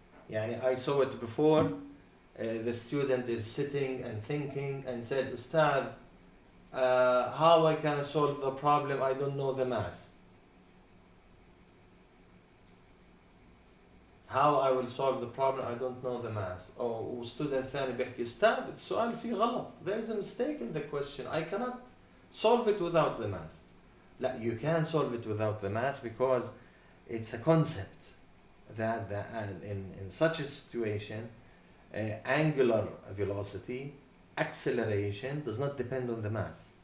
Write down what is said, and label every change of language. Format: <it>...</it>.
<en>Yani I saw it before, the student is sitting and thinking and said, Ustad, how I can solve the problem, I don't know the mass. How I will solve the problem, I don't know the mass.</en> <ar>أو</ar> <en>student</en> <ar>ثاني بيحكي أستاذ السؤال فيه غلط.</ar> <en>There is a mistake in the question. I cannot solve it without the mass. لا, you can solve it without the mass because it's a concept that in such a situation, angular velocity, acceleration does not depend on the mass.</en>